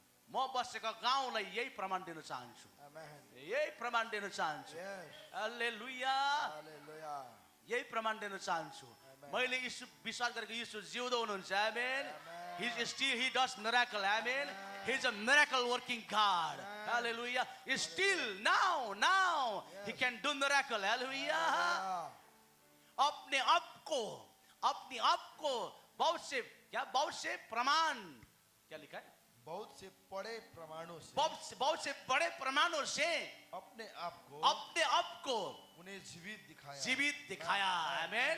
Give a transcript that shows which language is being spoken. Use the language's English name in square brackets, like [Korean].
[Nepali] म बसेको गाउँलाई यही प्रमाण दिन चाहन्छु, [English] Amen. [Nepali] यही प्रमाण दिन चाहन्छु। [English] Yes. [Nepali] हालेलुया। [English] Hallelujah. [Nepali] यही प्रमाण दिन चाहन्छु। मैले यीशु विश्वास गरेको यीशु जिउँदो हुनुहुन्छ। [English] Amen. He does miracle. Amen. He's a miracle working God. Hallelujah. Still now he can do miracle. Hallelujah. [Hindi] अपने अपने आप को बहुत से प्रमाण, क्या लिखा है, बहुत से बड़े प्रमाणों से बहुत से बड़े प्रमाणों से अपने आप को उन्हें जीवित दिखाया। आमीन।